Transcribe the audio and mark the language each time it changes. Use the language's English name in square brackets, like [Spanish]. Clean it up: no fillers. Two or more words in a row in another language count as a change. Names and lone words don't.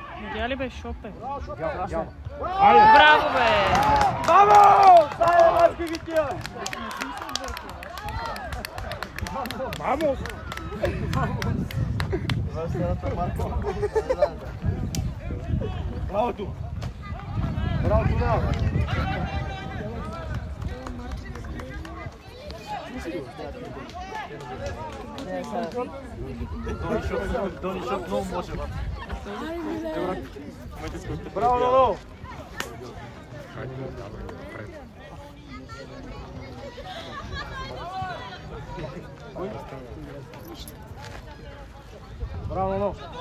[Bulgarian] Видя ли бе, Шопе? Айде! Браво бе! [Spanish] Vamos! Bravo tu! Bravo tu, bravo! [Bulgarian] Донишот много може. [Spanish] Bravo, Lolo! Bravo, Lolo!